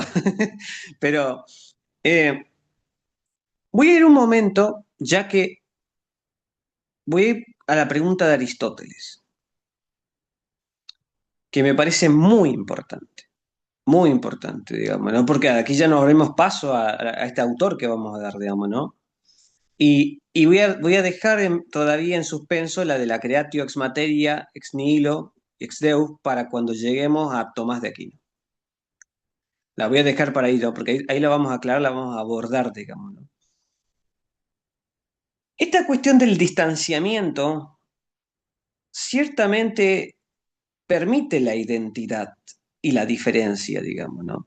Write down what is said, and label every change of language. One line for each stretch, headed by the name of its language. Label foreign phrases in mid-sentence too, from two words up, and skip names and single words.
Spanish: Pero voy a ir un momento, ya que voy a ir a la pregunta de Aristóteles, que me parece muy importante, digamos, ¿no? Porque aquí ya nos abrimos paso a este autor que vamos a dar, digamos, ¿no? Y voy a dejar todavía en suspenso la de la
Latin: creatio ex materia, ex nihilo, ex deus,
Spanish: para cuando lleguemos a Tomás de Aquino. La voy a dejar para ahí, ¿no? Porque ahí la vamos a aclarar, la vamos a abordar, digamos, ¿no? Esta cuestión del distanciamiento ciertamente permite la identidad y la diferencia, digamos, ¿no?